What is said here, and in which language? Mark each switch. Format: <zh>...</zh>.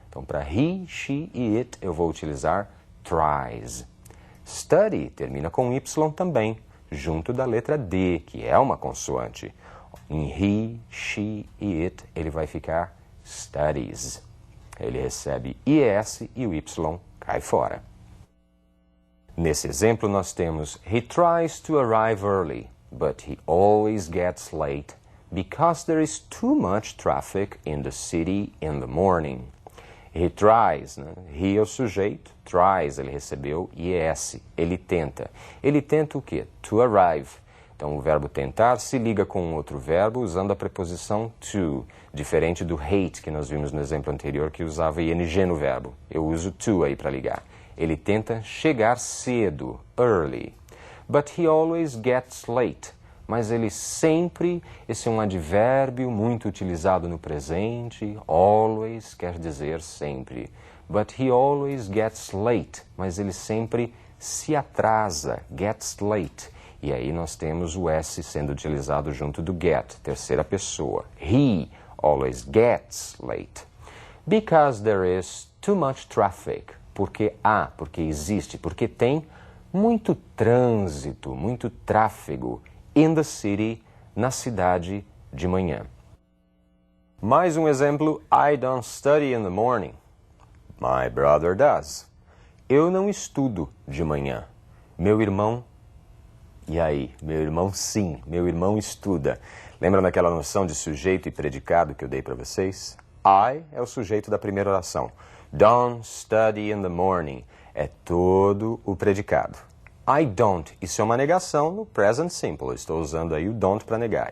<pt>Então, para he, she e it, eu vou utilizar tries. Study termina com Y também, junto da letra D, que é uma consoante. Em he, she e it, ele vai ficar studies. Ele recebe IES e o Y cai fora. Nesse exemplo, nós temos</pt> <en>he tries to arrive early, but he always gets late because there is too much traffic in the city in the morning. He tries, né?</en> <pt>He é o sujeito, tries, ele recebeu IES, ele tenta. Ele tenta o quê?</pt> <en>To arrive.</en> <pt>Então, o verbo tentar se liga com um outro verbo usando a preposição to, diferente do hate, que nós vimos no exemplo anterior, que usava ing no verbo. Eu uso to aí para ligar. Ele tenta chegar cedo, early.</pt> <en>But he always gets late.</en> <pt>Mas ele sempre, esse é um advérbio muito utilizado no presente.</pt> <en>Always</en> <pt>quer dizer sempre.</pt> <en>But he always gets late.</en> <pt>Mas ele sempre se atrasa.</pt> <en>Gets late.</en> <pt>E aí nós temos o S sendo utilizado junto do get, terceira pessoa.</pt> <en>He always gets late. Because there is too much traffic.</en> <pt>Porque existe, porque tem muito trânsito, muito tráfego</pt> <en>in the city,</en> <pt>na cidade de manhã. Mais um exemplo,</pt> <en>I don't study in the morning. My brother does.</en> <pt>Eu não estudo de manhã. Meu irmão, e aí? Meu irmão sim, meu irmão estuda. Lembra daquela noção de sujeito e predicado que eu dei para vocês? I é o sujeito da primeira oração.</pt> <en>Don't study in the morning.</en> <pt>É todo o predicado.</pt> <en>I don't.</en> <pt>Isso é uma negação no present simple. Eu estou usando aí o don't para negar.</pt>